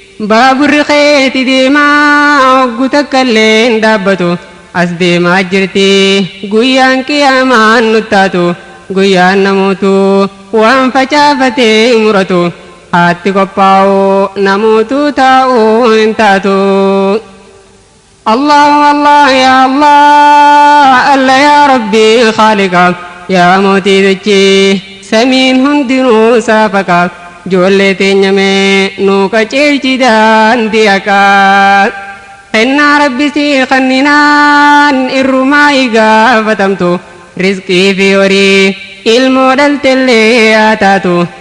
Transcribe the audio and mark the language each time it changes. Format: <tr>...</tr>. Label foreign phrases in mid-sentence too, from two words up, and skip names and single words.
<om>Baaburri keeti deemaa hoggu takka illee hin dhaabbatu. As deemaa jirti guyyaan qiyaamaan nutti taatu. Guyyaan namootu waan facaafatee muratu. Haatti qophaa'u namootu taa'u hin taatu.</om> <ar>الله الله يا الله، الله يا رب خالق,</ar> <om>ya mootii dachee samiin hundinuu saafaqa. Ijoollee teenya mee nuu qaceelchi daandii haqaa. Kennaa Rabbi si kanninaan irrumaa gaafatamtu. Rizqii fi horii ilmoo dhaltellee haa taatu.</om>